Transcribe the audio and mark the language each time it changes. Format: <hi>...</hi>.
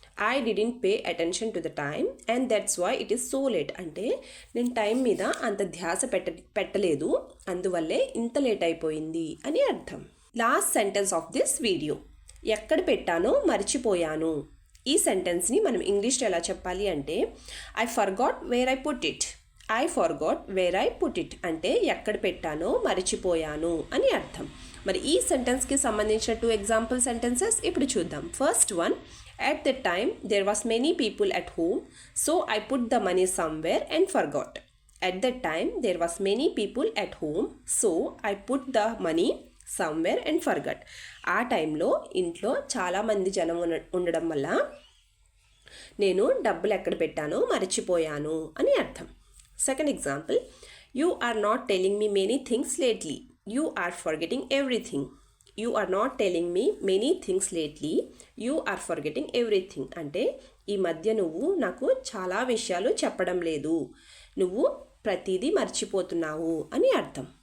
<en>I didn't pay attention to the time and that's why it is so late</en> <te>అంటే నేను time మీద అంత ధ్యాస పెట్టలేదు, అందువల్లే ఇంత లేట్ అయిపోయింది అని అర్థం.</te> <en>last sentence of this video,</en> <te>ఎక్కడ పెట్టానో మర్చిపోయాను. ఈ సెంటెన్స్ని మనం ఇంగ్లీష్లో ఎలా చెప్పాలి అంటే</te> <en>I forgot where I put it. I forgot where I put it అంటే</en> <te>ఎక్కడ పెట్టానో మర్చిపోయాను అని అర్థం. మరి ఈ సెంటెన్స్కి సంబంధించిన 2 ఎగ్జాంపుల్ సెంటెన్సెస్ ఇప్పుడు చూద్దాం. First one,</te> <en>at that time there was many people at home, so I put the money somewhere and forgot. At that time there was many people at home, so I put the money somewhere and forgot.</en> <te>ఆ టైంలో ఇంట్లో చాలామంది జనం ఉండడం వల్ల నేను డబ్బులు ఎక్కడ పెట్టానో మర్చిపోయాను అని అర్థం.</te> <en>Second example, you are not telling me many things lately, you are forgetting everything. You are not telling me many things lately, you are forgetting everything</en> <te>అంటే ఈ మధ్య నువ్వు నాకు చాలా విషయాలు చెప్పడం లేదు, నువ్వు ప్రతిదీ మర్చిపోతున్నావు అని అర్థం.</te>